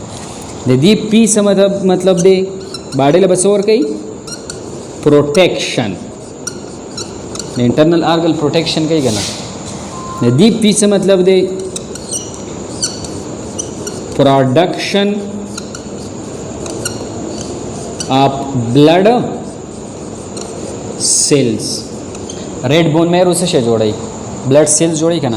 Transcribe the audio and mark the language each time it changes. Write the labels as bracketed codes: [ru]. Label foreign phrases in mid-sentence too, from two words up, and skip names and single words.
[ps] د دې پی څه مطلب دی؟ باډی له بس ور کوي پروټیکشن. د [en] internal organ protection [ps] کوي کنه. د دې پی څه مطلب دی؟ [en] production of blood cells. red bone marrow [ps] څه شی جوړي؟ [en] blood cells [ps] جوړي کنه.